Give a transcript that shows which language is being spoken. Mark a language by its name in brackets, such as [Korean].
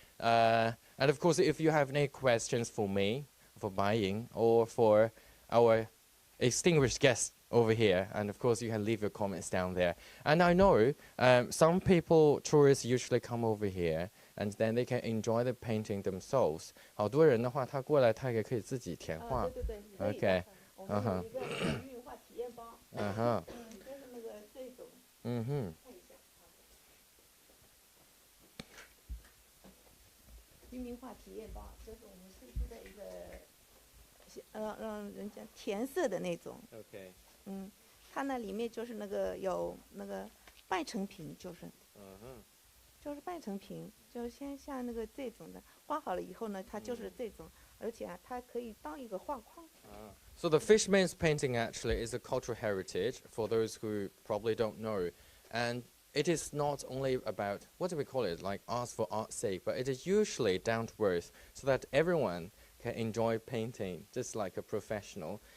[English] And of course, if you have any questions for me, for buying, or for our distinguished guests over here, and of course, you can leave your comments down there. And I know some people, tourists, usually come over here, and then they can enjoy the painting themselves. [Chinese] 好多人的话，他过来，他也可以自己填画。对。 [English] Okay. [Chinese] 我们有一个渔民画体验包。就是那个这种。看一下。渔民画体验包，这是我们推出的一个，让人家填色的那种。 [English] Okay. [Chinese] 它那里面就是那个有那个半成品，就是。就是半成品，就先像那个这种的，画好了以后呢，它就是这种，而且啊，它可以当一个画框。 [English] So the Fishman's painting actually is a cultural heritage for those who probably don't know, and it is not only about, what do we call it, like art for art's sake, but it is usually down to earth so that everyone can enjoy painting just like a professional.